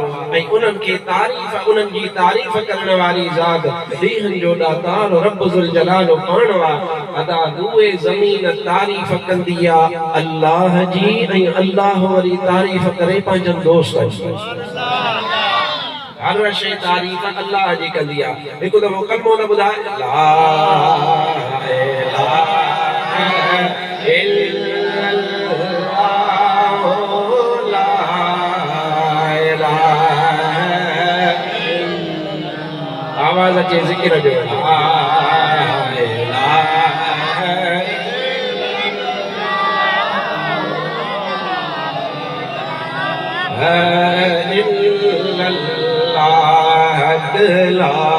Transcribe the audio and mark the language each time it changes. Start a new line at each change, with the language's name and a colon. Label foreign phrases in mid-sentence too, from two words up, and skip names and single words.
Sindhi: ऐं उन्हनि खे उन्हनि जी तारीफ़ करण वारी ज़ात ॾींहंनि जो दातार रब ज़ुल जलाल पाण आहे। अदा दुए ज़मीन तारीफ़ कंदी आहे अल्लाह जी ऐं अल्लाह वरी तारीफ़ करे पंहिंजनि दोस्तनि जी। हर शइ तारीफ़ अल्लाह जी कंदी आहे।
Arabic: हिकु दफ़ो कलमो न ॿुधाए لا إله إلا الله لا إله
Sindhi: आवाज अचे ज़िक्र जो
Arabic: لا إلا الله لا